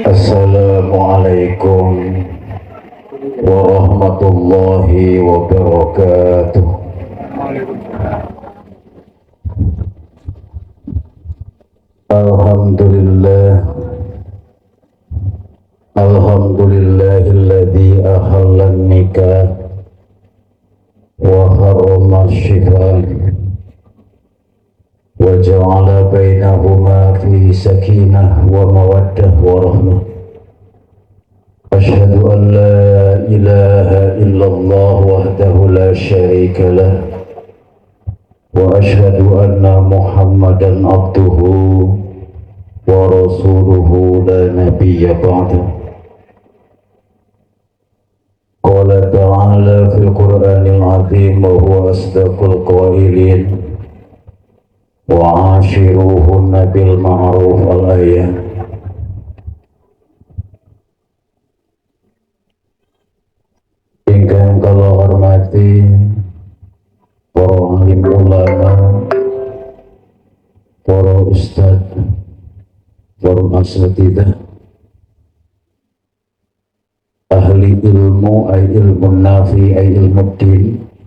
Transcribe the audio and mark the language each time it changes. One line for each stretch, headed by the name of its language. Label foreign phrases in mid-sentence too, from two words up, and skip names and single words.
Arabic: السلام عليكم ورحمة الله وبركاته. الحمد لله، الحمد لله الذي أحل النكاح وحرم السفاح وجعل بينهما في سكينة ومودة ورحمة. أشهد أن لا إله إلا الله وحده لا شريك له وأشهد أن محمدا عبده ورسوله لا نبي بعده. قال تعالى في القرآن العظيم وهو أصدق القائلين وعاشروهن بالمعروف الآية.
Javanese: Ingkang kula hormati para alim ulama, para ustad, para asatidzah, ahli ilmu ay ilmu nafi ay ilmu din.